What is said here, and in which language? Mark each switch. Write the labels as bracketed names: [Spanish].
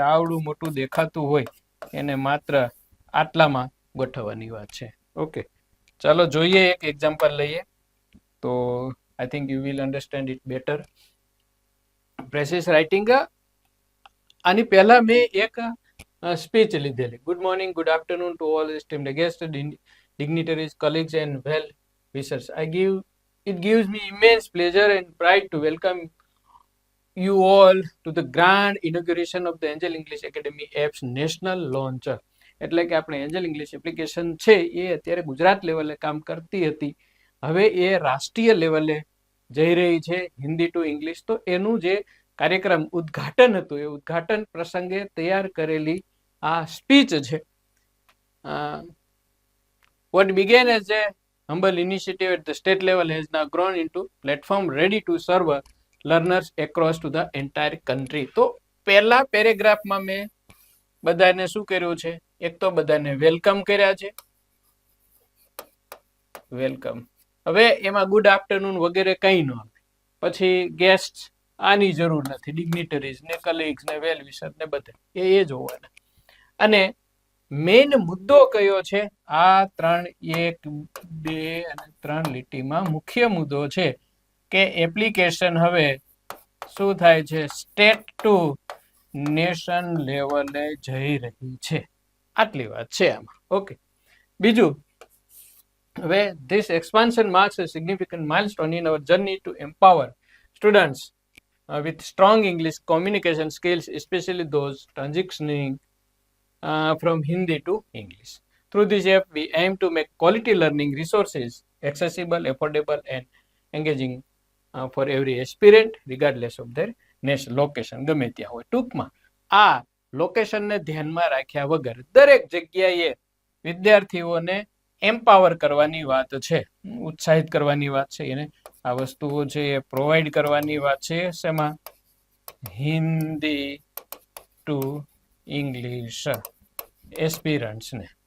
[Gujarati] આવડું મોટું દેખાતું હોય એને માત્ર આટલામાં ગોઠવવાની વાત છે. ઓકે, ચાલો જોઈએ, એક એક્ઝામ્પલ લઈએ તો [English] I think you will understand it better. [Gujarati] પ્રેસિસ writing, આની પહેલા મેં એક સ્પીચ લીધેલી. Good morning, good afternoon to all [English] esteemed guests, dignitaries, colleagues and well wishers. It gives me immense pleasure and pride to welcome you all to the grand inauguration of the Angel English Academy app's national launch. [Gujarati] એટલે કે આપણે Angel English application છે એ અત્યારે ગુજરાત લેવલે કામ કરતી હતી, હવે એ રાષ્ટ્રીય લેવલે જઈ રહી છે, હિન્દી ટુ ઇંગ્લિશ. તો એનું જે કાર્યક્રમ ઉદ્ઘાટન હતું એ ઉદ્ઘાટન પ્રસંગે તૈયાર કરેલી આ સ્પીચ છે. [English] What began as a humble initiative at the state level has now grown into platform ready to serve learners across to the entire country. [Gujarati] તો પહેલા પેરેગ્રાફમાં મેં બધાને શું કર્યું છે, એક તો બધાને વેલકમ કર્યા છે, વેલકમ. હવે એમાં ગુડ આફ્ટરનૂન વગેરે કંઈ ન આવે. પછી ગેસ્ટ આની જરૂર નથી, ડિગ્નિટરીઝ ને કલીગ્સ ને વેલ વિશર ને બધા એ જોવાના. અને મેઇન મુદ્દો કયો છે, આ 3, 1, 2 અને 3 લીટીમાં મુખ્ય મુદ્દો છે કે એપ્લિકેશન હવે શું થાય છે, સ્ટેટ ટુ નેશન લેવલે જઈ રહી છે. આટલી વાત છે આમાં. ઓકે, બીજું, હવે [English] this expansion marks a significant milestone in our journey to empower students with strong English communication skills, especially those transitioning from Hindi to English. Through this app, we aim to make quality learning resources accessible, affordable, and engaging for every aspirant, regardless of their national location. [Gujarati] ગમે ત્યાં હોય. ટૂંકમાં આ લોકેશનને ધ્યાનમાં રાખ્યા વગર દરેક જગ્યાએ વિદ્યાર્થીઓને એમ્પાવર કરવાની વાત છે, ઉત્સાહિત કરવાની વાત છે, એને આ વસ્તુઓ છે એ પ્રોવાઈડ કરવાની વાત છે. શેમાં? Hindi two English એસ્પિરન્ટ્સને.